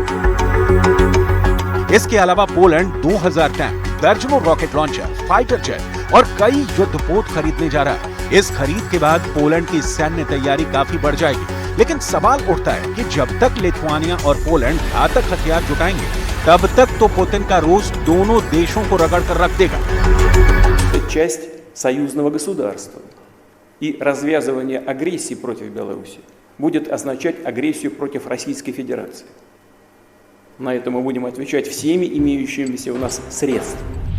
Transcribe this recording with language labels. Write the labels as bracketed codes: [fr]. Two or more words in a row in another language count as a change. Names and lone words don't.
[hi] इसके अलावा पोलैंड 2,000 टैंक, दर्जनों [en] rocket launcher, fighter jet [hi] और कई युद्धपोत खरीदने जा रहा है। इस खरीद के बाद पोलैंड की सैन्य तैयारी काफी बढ़ जाएगी। लेकिन सवाल उठता है कि जब तक लिथुआनिया और पोलैंड घातक हथियार जुटाएंगे, तब तक तो पुतिन का रूस दोनों देशों को रगड़ कर रख देगा। [ru] Часть союзного государства. И развязывание агрессии против Беларуси будет означать агрессию против Российской Федерации. На это мы будем отвечать всеми имеющимися у нас средствами.